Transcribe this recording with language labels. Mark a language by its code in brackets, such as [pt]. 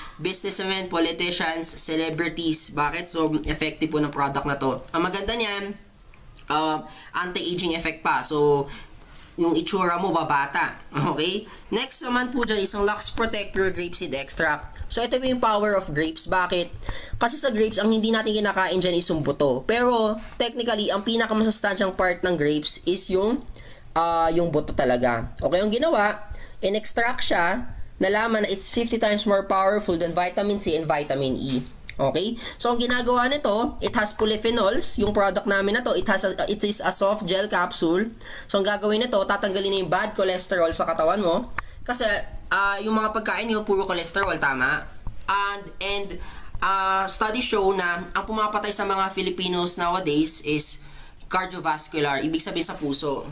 [en] Businessmen, politicians, celebrities. [tl] Bakit? So, effective po ng product na to. Ang maganda niyan, anti-aging effect pa. So, yung itsura mo, babata. Okay? Next naman po dyan, isang Lux Protect Pure Grapeseed Extract. So, ito po yung power of grapes. Bakit? Kasi sa grapes, ang hindi natin kinakain dyan is yung buto. Pero, technically, ang pinakamasustansyang part ng grapes is yung buto talaga. [en] Okay, [tl] ang ginawa, in-extract siya, nalaman na [en] it's 50 times more powerful than vitamin C and vitamin E. Okay? So, [tl] ang ginagawa nito, [en] it has polyphenols. [tl] Yung product namin na to, [en] it is a soft gel capsule. [tl] So, ang gagawin nito, tatanggalin na yung bad cholesterol sa katawan mo. Kasi, yung mga pagkain nyo, puro cholesterol, tama? [en] And studies show [tl] na ang pumapatay sa mga Filipinos nowadays is cardiovascular, ibig sabihin sa puso.